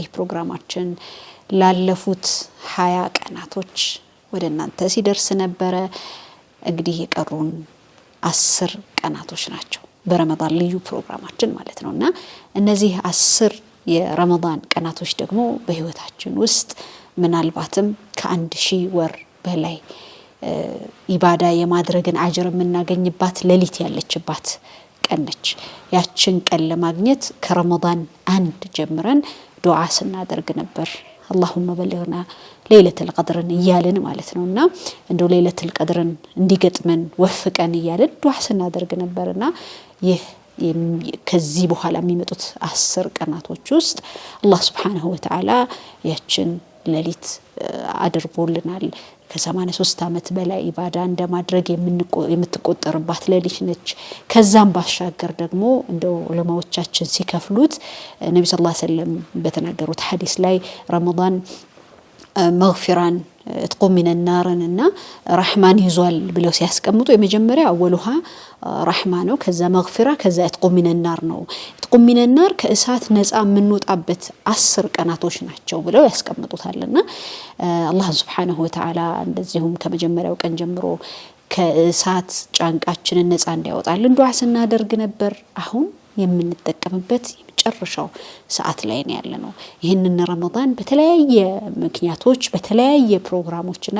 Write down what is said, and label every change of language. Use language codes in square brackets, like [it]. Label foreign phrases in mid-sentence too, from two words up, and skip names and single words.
[am] ፕሮግራማችን ላለፉት 20 ቀናቶች ወደ እናንተ ሲደርስ ነበረ። እንግዲህ የቀሩን 10 ቀናቶች ናቸው በረመዳን ልዩ ፕሮግራማችን ማለት ነውና እነዚህ 10 የረመዳን ቀናቶች ደግሞ በህይወታችን ውስጥ ምናልባትም ከ1000 ወር በላይ ኢባዳ የማድረግን አጅር የምናገኝባት ሌሊት ያለችባት ቀነች። ያችን ቀን ለማግኘት ከረመዳን 1 ጀምረን ዱዓ ስናደርግ ነበር። اللهم [ar] بلغنا ليلة القدر [am] እያልን ማለት ነውና እንደው [ar] ليلة القدر [am] እንዲገጥመን ወፍቀን እያልን ዱዓ ስናደርግ ነበርና ይህ ከዚህ በኋላ የሚመጡት 10 ቀናቶች ውስጥ አላህ [ar] سبحانه وتعالى [am] ያችን ሌሊት አድርጎልናል። ከ83 ዓመት በላይ ኢባዳ እንደማድረግ የምትቆጠርባት ሌሊት ነች። ከዛም ባሻገር ደግሞ እንደው ዑለማዎቻችን ሲከፍሉት ነብዩ [ar] صلى الله عليه وسلم [am] በተናገሩት ሐዲስ ላይ ረመዳን መግፊራን [ar] تقوم من النار [am] እና رحمن ይዟል ብለው ሲያስቀምጡ የመጀመሪያ [ar] أولها رحمن [am] ነው። ከዛ መግፊራ ከዛ [ar] تقوم من النار [am] ነው። [ar] تقوم من النار [am] ከእሳት ነፃ የምንወጣበት 10 ቀናቶች ናቸው ብለው ያስቀምጡታልና አላህ [ar] سبحانه وتعالى [am] እንደዚሁም ከመጀመሪያው ቀን ጀምሮ ከእሳት ጫንቃችንን ነፃ እንዲያወጣልን ዱዓ ስናደርግ ነበር። አሁን የምንጠቀምበት ጨርሻው ሰዓት ላይ ነው ያለነው። ይሄንን ረመዳን በተለያየ ምክንያቶች በተለያየ ፕሮግራሞችና